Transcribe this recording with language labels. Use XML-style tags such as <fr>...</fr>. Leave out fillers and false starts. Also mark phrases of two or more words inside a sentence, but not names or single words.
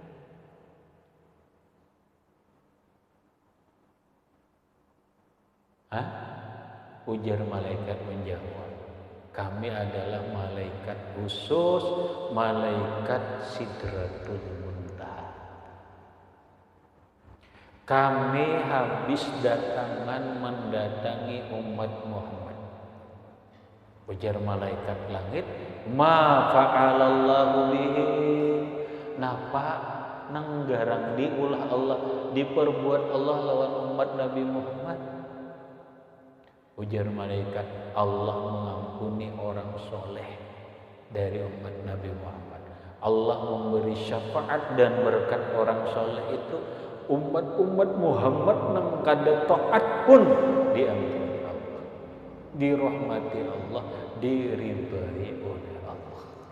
<bjn>Ujar malaikat menjawab, kami adalah malaikat khusus, malaikat Sidratul Muntaha. Kami habis datangan mendatangi umat Muhammad. Ujar malaikat langit,</bjn> <ar>ما فعل الله به.</ar> <bjn>Napa nanggarang diulah Allah, diperbuat Allah lawan umat Nabi Muhammad. Ujar malaikat, Allah mengampuni orang soleh dari umat Nabi Muhammad. Allah memberi syafaat dan berkat orang soleh itu umat-umat Muhammad nang kada taat pun diampuni Allah, dirahmati Allah, diridhai oleh Allah.</bjn>